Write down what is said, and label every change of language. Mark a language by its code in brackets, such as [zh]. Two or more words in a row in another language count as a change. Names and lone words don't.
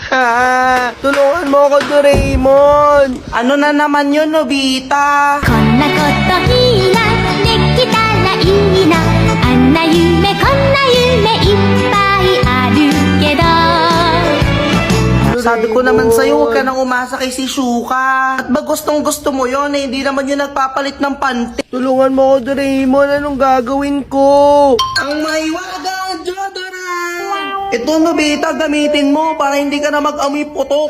[tl] Tulungan mo ako, Doraemon. Ano na naman yun, Nobita? [ja] こんなこといいなできたらいいなあんな夢こんな夢いっぱいあるけど [tl] Sabi ko naman sa'yo, huwag ka nang umasa kay si Shuka. At ba gustong gusto mo yon eh, hindi naman yun nagpapalit ng panty. Tulungan mo ako, Doraemon. Anong gagawin ko? Ang maiwagang Jodora! Ito, Nobita, gamitin mo para hindi ka na mag-amoy putok.